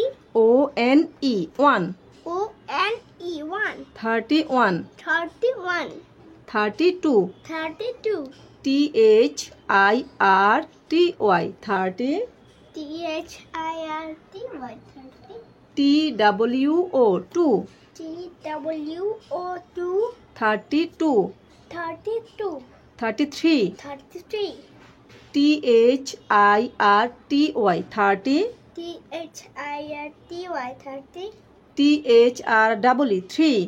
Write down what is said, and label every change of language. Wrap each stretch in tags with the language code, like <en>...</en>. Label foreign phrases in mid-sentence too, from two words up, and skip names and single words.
<en>O-N-E, 1, O-N-E. 1. 31, 31. 32, 32. T-H-I-R-T-Y, 30, T-H-I-R-T-Y. 30. T-W-O, 2, T-W-O. 2. 32, 32. 33, 33. T-H-I-R-T-Y, 30, T-H-I-R-T-Y. 30. T-H-R-E-E, 3,</en>